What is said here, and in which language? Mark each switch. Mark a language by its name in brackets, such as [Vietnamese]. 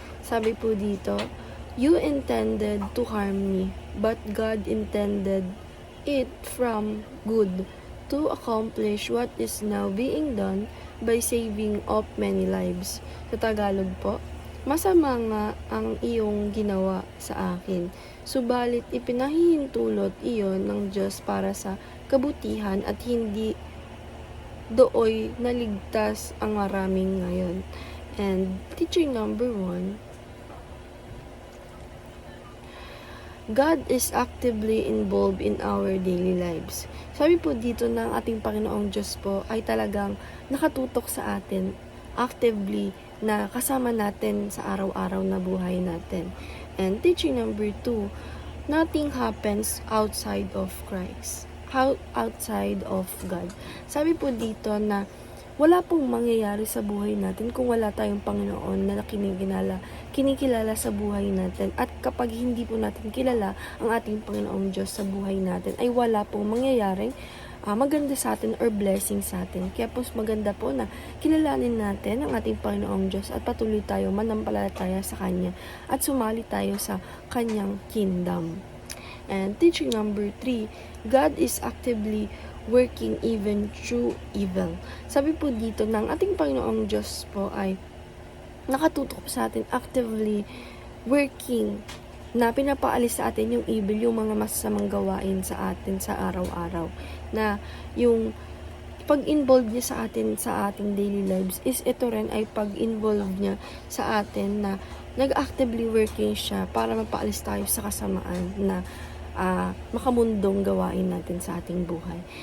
[Filipino] Sabi po dito, [English] "You intended to harm me, but God intended it from good to accomplish what is now being done by saving of many lives." [Filipino] Sa Tagalog po, masama nga ang iyong ginawa sa akin, subalit ipinahihintulot iyon ng Diyos para sa kabutihan at hindi dooy naligtas ang maraming ngayon. [English] And teaching number 1, God is actively involved in our daily lives. [Filipino] Sabi po dito ng ating Panginoong Diyos po ay talagang nakatutok sa atin, actively na kasama natin sa araw-araw na buhay natin. [English] And teaching number 2, nothing happens outside of Christ. Outside of God. [Filipino] Sabi po dito na wala pong mangyayari sa buhay natin kung wala tayong Panginoon na kinikilala sa buhay natin. At kapag hindi po natin kilala ang ating Panginoong Diyos sa buhay natin, ay wala pong mangyayaring maganda sa atin or blessing sa atin. Kaya po maganda po na kilalanin natin ang ating Panginoong Diyos at patuloy tayo manampalataya sa Kanya at sumali tayo sa Kanyang kingdom. [English] And teaching number 3, God is actively working even through evil. [Filipino] Sabi po dito ng ating Panginoong Diyos po ay nakatutok sa atin, [English] actively working [Filipino] na pinapaalis sa atin yung evil, yung mga masasamang gawain sa atin sa araw-araw. Na yung pag-involve niya sa atin sa ating [English] daily lives [Filipino] is ito rin ay pag-involve niya sa atin na nag-actively working siya para mapaalis tayo sa kasamaan na makamundong gawain natin sa ating buhay.